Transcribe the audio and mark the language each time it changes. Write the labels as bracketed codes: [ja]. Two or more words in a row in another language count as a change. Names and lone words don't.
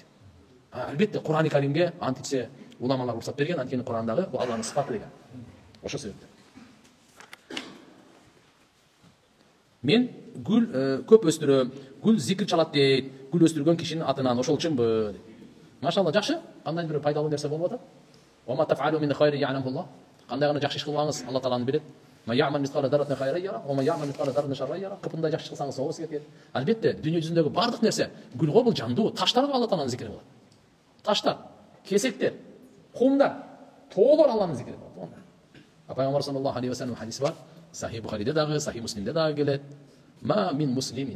[ky] Албетте Кур'ан-ы Каримге ант ичсе уламалар уруксат берген, анткени Кур'андагы бул Алланын сыфаты деген. Ошо себептен. Мен гүл көп өстүрөм, гүл зикир чалат дейт. Гүл өстүргөн кишинин атынан ошол үчүнбү. Машалла, жакшы. Кандай бир пайдалуу нерсе болуп атат? [ar] وما تفعلوا من خير يعلمه الله. [ky] Кандай гана жакшы иш кылсаңыз, Алла тааланы билет. [ar] ما يعمل مثقال ذرة خيرا يره، وما يعمل مثقال ذرة شرا يره. [ky] Кыпындай жакшы кылсаңыз, соо сизге кетет. Албетте, дүйнө жүзүндөгү бардык нерсе гүл го, бул жандуу. Таштар да Алла тааланын зикри кылат. Таштар, кесектер, кумдар, тоолор Алланын зикри кылат. Пайгамбар [ar] صلى الله عليه وسلم [ky] хадиси бар. Сахih Бухариде дагы, Сахih Муслимде дагы келет. [ar] ما من مسلم.